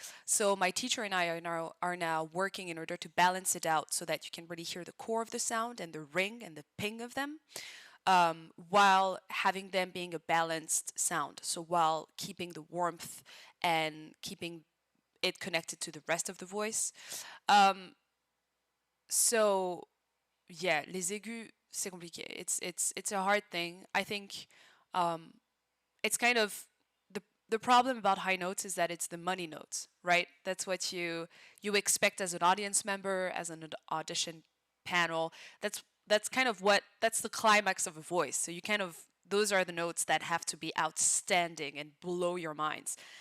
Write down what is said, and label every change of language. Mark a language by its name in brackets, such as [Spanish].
[English] So my teacher and I are now working in order to balance it out so that you can really hear the core of the sound and the ring and the ping of them, while having them being a balanced sound. So while keeping the warmth and keeping it connected to the rest of the voice. [French] So yeah, les aigus, c'est compliqué. [English] It's a hard thing. I think it's kind of the problem about high notes is that it's the money notes, right? That's what you expect as an audience member, as an audition panel. That's kind of that's the climax of a voice. So you kind of, those are the notes that have to be outstanding and blow your minds.